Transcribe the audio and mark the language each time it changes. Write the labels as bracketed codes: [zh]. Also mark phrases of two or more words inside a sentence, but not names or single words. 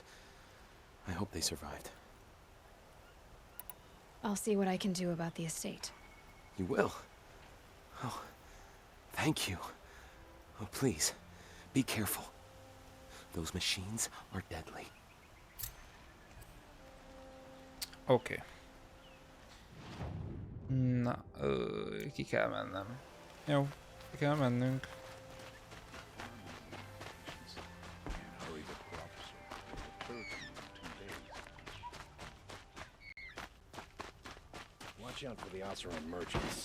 [en] I hope they survived. I'll see what I can do about the estate. You will? Oh, thank you. Oh, please, be careful. Those machines are deadly. [hu] Oké. Na, ki kell mennem. Jó, ki kell mennünk. [en] Watch out for the Oseram merchants.